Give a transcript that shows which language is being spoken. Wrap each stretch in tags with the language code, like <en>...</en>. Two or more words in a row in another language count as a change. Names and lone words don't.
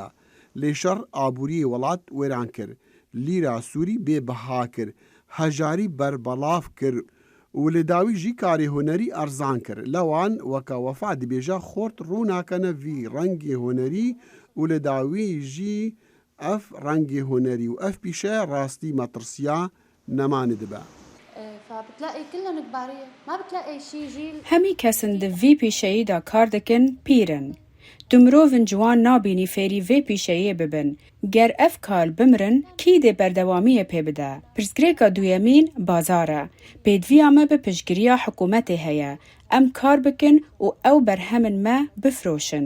<ku>Lê şer aboriyê welat wêran kir. Lîra Sûrî bêbiha kir. Hejarî berbelav kir. û li dawî jî karê hunerî erzan kir. Lewan weka Wefa dibêje xort rûnakene vî rengê hunerî û li dawî jî ئەف ڕەنگی هوەری و ئەف پیشە ڕاستی مەترسیا نەمانە دەبە.</ku> <ar>فبتلاقي كلهم كبارية ما بتلاقي شي جيل</ar> <ku>هەمی کەسن di vî pîşeyî kar dikin pîrin. Tu mirovên ciwan nabînî fêrî vê pîşeyiyê bibin. Ger ev kal bimirin, kî dê berdewamiyê pê bide? Pirsgirêka duyemîn bazar e. Pêdiviya me bi piştgiriya hikûmetê heye. Em kar bikin û ew berhemên me bifroşin.</ku>